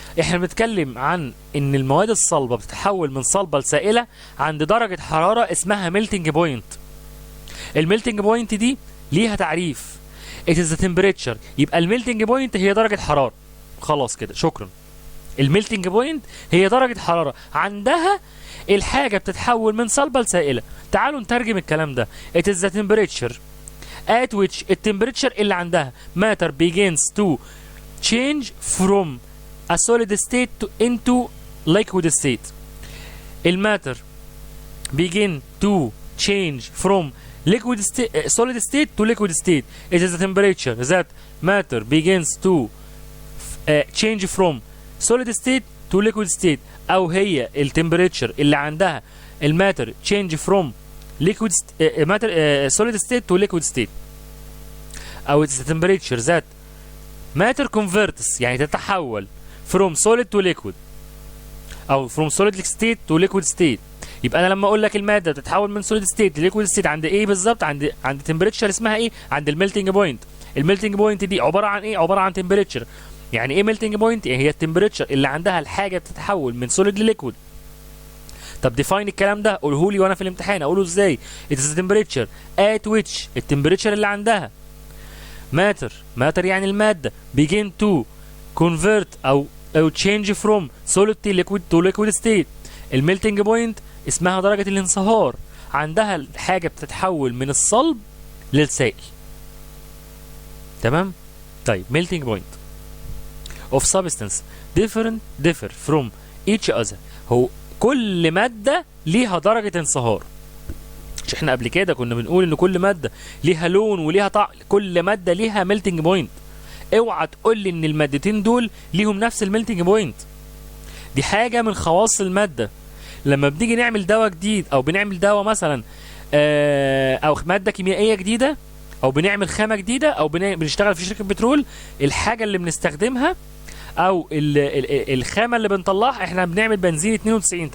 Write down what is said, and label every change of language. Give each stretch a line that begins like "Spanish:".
Arabic: احنا بنتكلم عن ان المواد الصلبة بتتحول من صلبة لسائلة عند درجة حرارة اسمها ميلتنج بوينت. الميلتنج بوينت دي ليها تعريف،
English: it is the temperature.
Arabic: يبقى الميلتنج بوينت هي درجة حرارة، خلاص كده شكرا. الميلتنج بوينت هي درجة حرارة عندها الحاجة بتتحول من صلبة لسائلة. تعالوا نترجم الكلام ده.
English: it is the temperature at which
Arabic: التمبريتشر اللي عندها
English: matter begins to change from a solid state into liquid state. الماتر begin to change from liquid state, solid state to liquid state. It is the temperature that matter begins to change from solid state to liquid state.
Arabic: او هي التمبريتشر اللي عندها الماتر
English: change from liquid matter solid state to liquid state. او it's the temperature that matter converts
Arabic: يعني تتحول
English: from solid to liquid او from solid state to liquid state.
Arabic: يبقى انا لما اقول لك الماده بتتحول من solid state ل liquid state عند ايه بالظبط؟ عند temperature اسمها ايه؟ عند الميلتنج بوينت. الميلتنج بوينت دي عباره عن ايه؟ عباره عن temperature. يعني ايه ميلتنج بوينت؟ يعني هي التمبريتشر اللي عندها الحاجه بتتحول من solid ل liquid. طب ديفاين الكلام ده، قوله لي وانا في الامتحان اقوله ازاي؟
English: it is the temperature at which
Arabic: التمبريتشر اللي عندها
English: matter
Arabic: يعني الماده
English: begin to convert
Arabic: او
English: change from solid to liquid state.
Arabic: الميلتنج بوينت اسمها درجة الانصهار، عندها الحاجة بتتحول من الصلب للسائل. تمام؟ طيب
English: melting point of substance differ from each other.
Arabic: هو كل مادة ليها درجة انصهار. مش احنا قبل كده كنا بنقول ان كل مادة ليها لون وليها طعم، كل مادة ليها melting point. اوعى تقول لي ان المادتين دول ليهم نفس الميلتنج بوينت. دي حاجة من خواص المادة. لما بنيجي نعمل دواء جديد او بنعمل دواء مثلا او مادة كيميائية جديدة او بنعمل خامة جديدة او بنشتغل في شركة بترول، الحاجة اللي بنستخدمها او الخامة اللي بنطلعها، احنا بنعمل بنزين 92.